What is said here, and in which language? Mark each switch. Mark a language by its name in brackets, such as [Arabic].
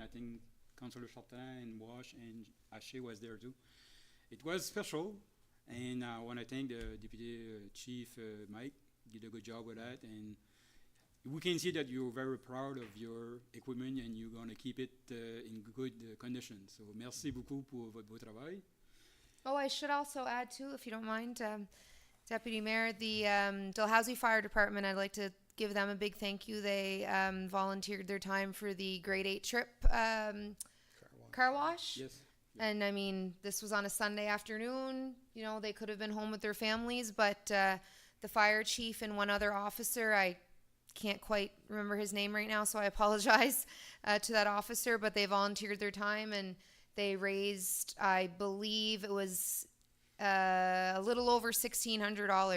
[English] I think Councillor Chartrand and Wash and Haché was there too. It was special, and I want to thank the Deputy Chief Mike. Did a good job with that, and we can see that you're very proud of your equipment and you're going to keep it in good condition. [French] So merci beaucoup pour votre beau travail. [English] Oh, I should also add too, if you don't mind, Deputy Mayor, the Dalhousie Fire Department, I'd like to give them a big thank you. They volunteered their time for the grade 8 trip car wash. Yes. And I mean, this was on a Sunday afternoon. You know, they could have been home with their families, but the fire chief and one other officer, I can't quite remember his name right now, so I apologize to that officer, but they volunteered their time and they raised, I believe it was a little over $1,600.